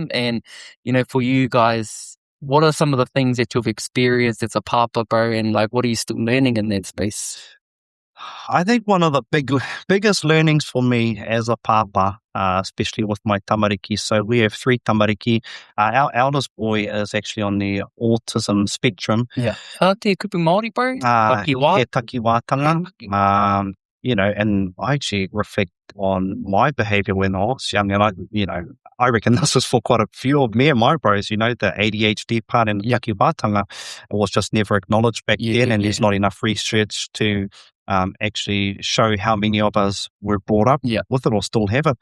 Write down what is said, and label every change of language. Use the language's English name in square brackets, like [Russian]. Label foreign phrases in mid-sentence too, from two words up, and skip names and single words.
[English] And, you know, for you guys, what are some of the things that you've experienced as a papa, bro, and like what are you still learning in that space? I think one of the biggest learnings for me as a papa, especially with my tamariki. So we have 3 tamariki. Our eldest boy is actually on the autism spectrum. Yeah. [Māori] Te kupu Māori, bro? Takiwātanga. [English] You know, and I actually reflect on my behavior when I was young, and I reckon this is for quite a few of me and my bros, you know, the ADHD part and Takiwātanga was just never acknowledged back then, and there's not enough research to actually show how many of us were brought up with it or still have it.